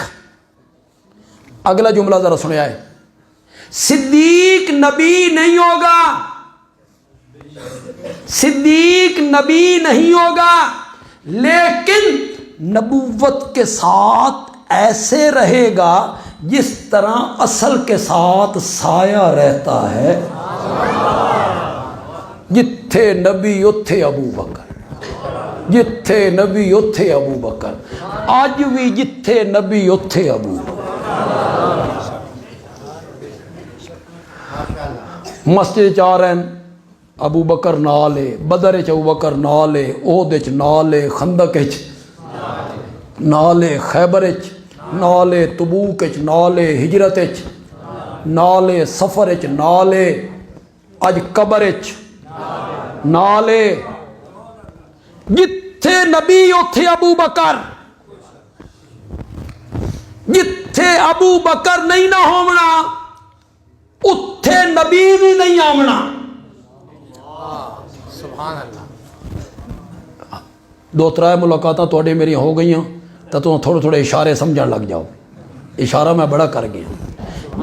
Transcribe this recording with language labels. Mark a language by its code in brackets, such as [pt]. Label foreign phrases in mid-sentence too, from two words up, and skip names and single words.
[ur] اگلا جملہ ذرا سنیا ہے، صدیق نبی نہیں ہوگا، صدیق نبی نہیں ہوگا، لیکن نبوت کے ساتھ ایسے رہے گا جس طرح اصل کے ساتھ سایہ رہتا ہے۔ [pa] جتھے نبی اتھے ابو بکر، جتھے نبی اتھے ابو بکر، آج بھی جتھے نبی اتھے ابو بکر۔ مسجد چارن ابو بکر نالے، بدر چ ابو بکر نالے، احد چ نالے، خندق چ نالے، خیبر چ نالے، تبوک چ نالے، ہجرت چ نالے، سفر چ نالے، اج قبر چ نالے۔ جتھے نبی اتھے ابو بکر، جتھے ابو بکر نہیں نہ ہونا اتھے نبی بھی نہیں آمنا۔ [ar] سبحان اللہ۔ [ur] دو ترائے ملاقاتاں توڑے میری ہو گئی ہیں تو تم تھوڑے تھوڑے اشارے سمجھن لگ جاؤ، اشارہ میں بڑا کر گیا۔